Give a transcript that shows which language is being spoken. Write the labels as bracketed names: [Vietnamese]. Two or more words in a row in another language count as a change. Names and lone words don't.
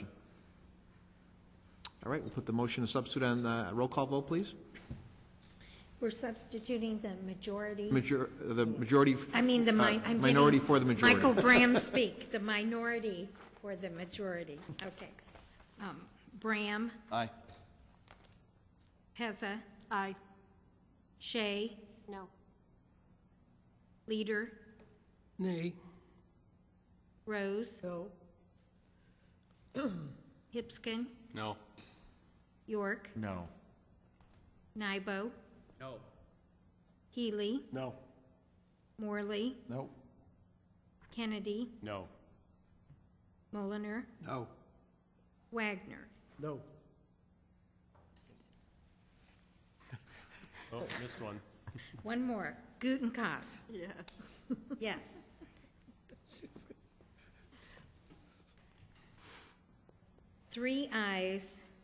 [English] All right, we'll put the motion to substitute on the roll call vote, please. We're substituting the majority. The majority. I mean, I'm minority getting for the majority. Michael Bram speak. The minority for the majority. Okay. Bram. Aye. Pezza. Aye. Shea. No. Leader. Nay. Rose. No. Hipskin. No. York. No. Nybo. No. Healy. No. Morley. No. Kennedy. No. Mulliner. No. Wagner. No. Oh, missed one. One more. Gutenkopf. Yes. Yes. Three ayes.